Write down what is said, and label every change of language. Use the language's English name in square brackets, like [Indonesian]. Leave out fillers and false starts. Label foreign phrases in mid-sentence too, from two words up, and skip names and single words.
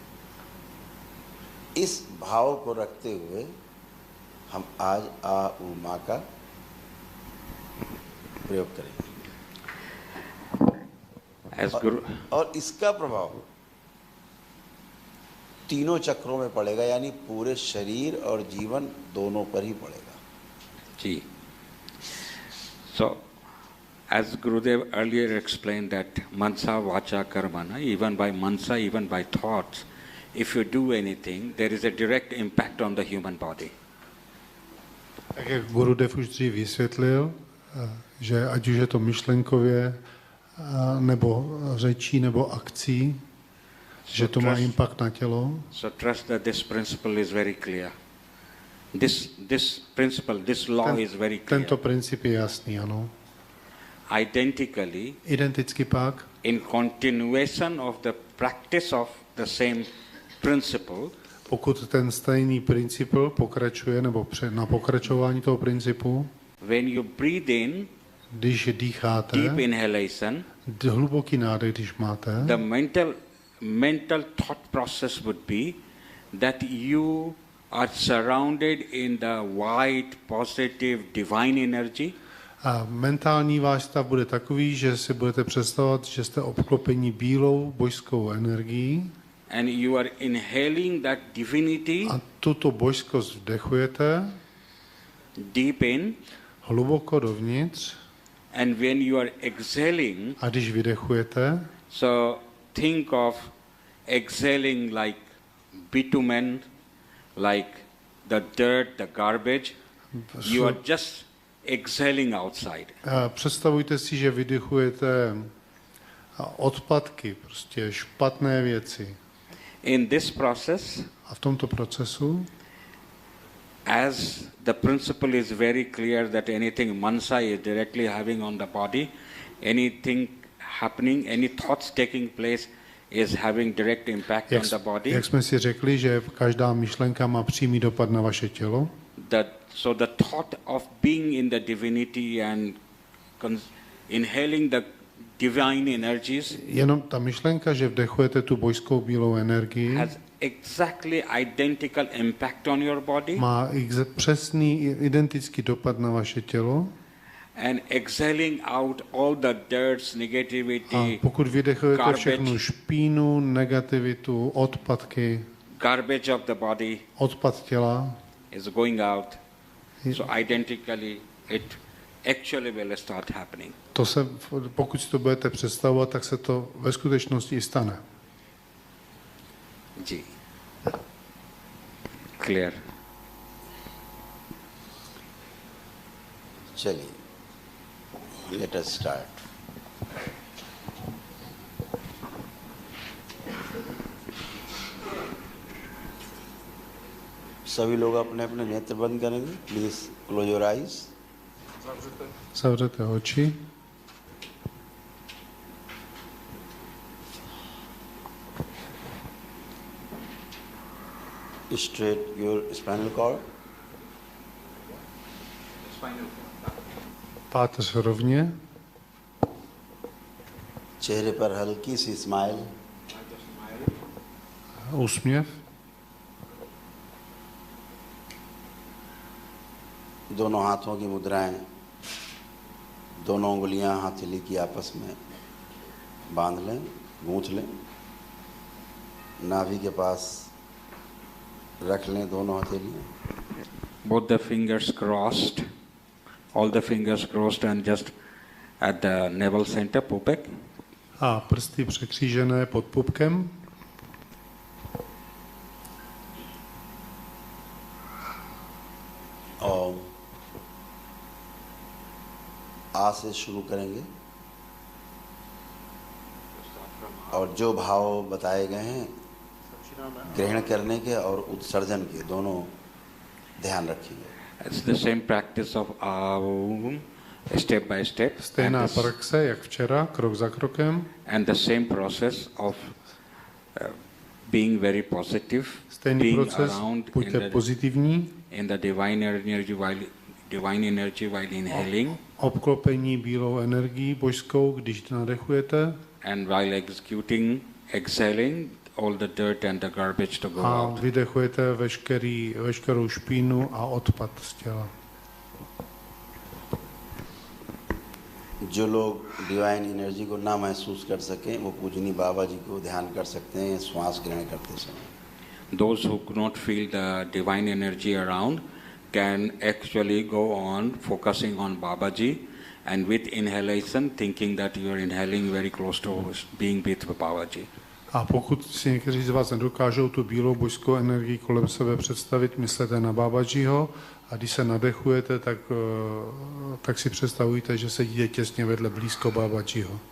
[Hindi] इस भाव को रखते हुए हम आज आ उ माँ का प्रयोग करेंगे. और इसका प्रभाव तीनों चक्रों में पड़ेगा, यानी पूरे शरीर और जीवन दोनों पर ही पड़ेगा. जी. [English] So, as Gurudev earlier explained that [Sanskrit] मनसा, वाचा, कर्मणा, [English] even by mansa, even by thoughts, if you do anything, there is a direct impact on the human body. [Czech] Tak jak Gurudev už dřív vysvětlil, že ať už je to myšlenkově, nebo řečí, nebo akcí, že to má impact na tělo. [English] So trust that this principle is very clear. This principle, this law is very clear. [Czech] Tento princip je jasný, ano. [English] Identically, [Czech] Identicky pak, [English] in continuation of the practice of the same principle, [Czech] pokud ten stejný princip pokračuje, nebo na pokračování toho principu, [English] when you breathe in, [Czech] když dýcháte, [English] deep inhalation, [Czech] hluboký nádech, když máte, [English] the mental thought process would be that you are surrounded in the white, positive, divine energy. [Czech] a mentální váš stav bude takový, že si budete představovat, že jste obklopeni bílou božskou energií [English] And you are inhaling that divinity [Czech] a tuto božskost vdechujete [English] deep in, [Czech] hluboko dovnitř [English] and when you are exhaling, [Czech] a když vydechujete, [English] so think of exhaling like bitumen, like the dirt, the garbage. You are just exhaling outside. [Czech] představujte si, že vydechujete odpadky, prostě špatné věci. [English] In this process, [Czech] A v tomto procesu, [English] as the principle is very clear that anything mansa is directly having on the body, anything happening, any thoughts taking place is having direct impact on the body. [Czech] jak jsme si řekli, že každá myšlenka má přímý dopad na vaše tělo, [English] So the thought of being in the divinity and inhaling the divine energies [Czech] jenom ta myšlenka, že vdechujete tu božskou bílou energii, [English] has exactly identical impact on your body, [Czech] má přesný, identický dopad na vaše tělo. [English] and exhaling out all the dirts, [Czech] A [English] negativity, [Czech] pokud vydechujete [English] garbage. [Czech] všechnu špínu, negativitu, odpadky, [English] garbage of the body [Czech] odpad těla, [English] is going out. So identically, it actually will start happening. [Czech] to se, pokud si to budete představovat, tak se to ve skutečnosti i stane. [English] G. Clear. चलिए, let us start. [Hindi] सभी लोग अपने अपने नेत्र बंद करेंगे. [English] Please close your eyes. [Czech] Zavřete oči. [English] Straight your spinal cord. [Czech] Páteř rovně. [Hindi] चेहरे पर हल्की सी स्माइल. [Czech] Úsměv. [Hindi] दोनों हाथों की मुद्राएं, दोनों उंगलियां हथेली की आपस में बांध लें, गूंथ लें. नाभि के पास रख लें दोनों हथेलियां. [English] Both the fingers crossed, all the fingers crossed, and just at the navel center, [Czech] pupek. A prsty překřížené pod pupkem. [Hindi] और आ से शुरू करेंगे और जो भाव बताए गए हैं ग्रहण करने के और उत्सर्जन के दोनों ध्यान रखिए. [English] It's the same practice of Aum, step by step, [Czech] Stejná praxe, jak včera, krok za krokem. [English] and the same process of being very positive, [Czech] Stejný [English] being [Czech] proces, [English] around [Czech] buďte pozitivní, [English] in the divine energy while inhaling, [Czech] obklopení bílou energií božskou, když nadechujete, [English] and while exhaling, all the dirt and the garbage to go [Czech] a [English] out. [Czech] vydechujete veškerou špínu a odpad z těla. [Hindi] जो लोग [English] divine energy [Hindi] को ना महसूस कर सकें वो पूजनी बाबा जी को ध्यान कर सकते हैं श्वास ग्रहण करते समय. [English] Those who could not feel the divine energy around can actually go on focusing on Babaji, and with inhalation thinking that you are inhaling very close to being with Babaji. [Czech] A pokud si někteří z vás nedokážou tu bílou božskou energii kolem sebe představit, myslete na Babajiho a když se nadechujete, tak si představujte, že sedíte těsně vedle blízko Babajiho.